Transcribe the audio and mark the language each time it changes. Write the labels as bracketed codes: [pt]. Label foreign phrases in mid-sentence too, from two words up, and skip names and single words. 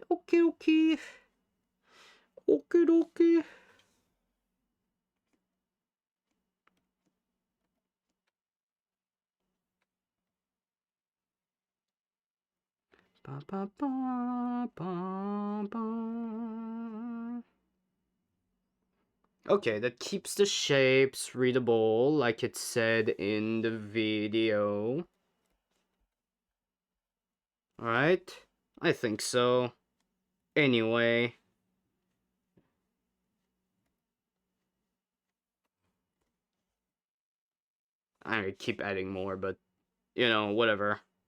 [en] Okay, okay. Okay, okay. Ba, ba, ba, ba, ba. Okay, that keeps the shapes readable, like it said in the video. Alright, I think so. Anyway. I keep adding more, but, you know, whatever.